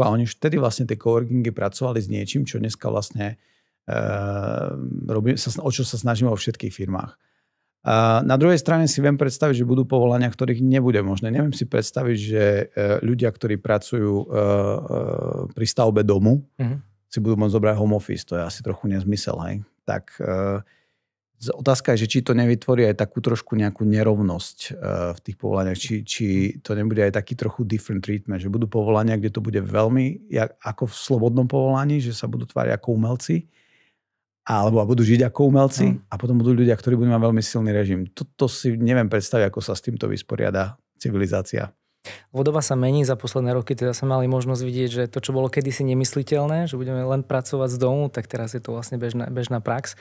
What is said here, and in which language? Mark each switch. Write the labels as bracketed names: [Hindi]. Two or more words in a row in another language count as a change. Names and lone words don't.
[Slovak] A oni už vtedy vlastne tie coworkingy pracovali s niečím, čo dneska vlastne o čo sa snažíme vo všetkých firmách. Na druhej strane si viem predstaviť, že budú povolania, ktorých nebude možné. Neviem si predstaviť, že ľudia, ktorí pracujú pri stavbe domu, si budú môcť zobrať [English] home office. [Slovak] To je asi trochu nezmysel. Hej? Tak otázka je, že či to nevytvorí aj takú trošku nejakú nerovnosť v tých povolaniach. Či to nebude aj taký trochu [English] different treatment. [Slovak] Že budú povolania, kde to bude veľmi ako v slobodnom povolaní, že sa budú tváriť ako umelci, alebo budú žiť ako umelci a potom budú ľudia, ktorí budú mať veľmi silný režim. Toto si neviem predstaviť, ako sa s týmto vysporiada civilizácia. Doba sa mení za posledné roky, teda sa mali možnosť vidieť, že to, čo bolo kedysi nemysliteľné, že budeme len pracovať z domu, tak teraz je to vlastne bežná prax.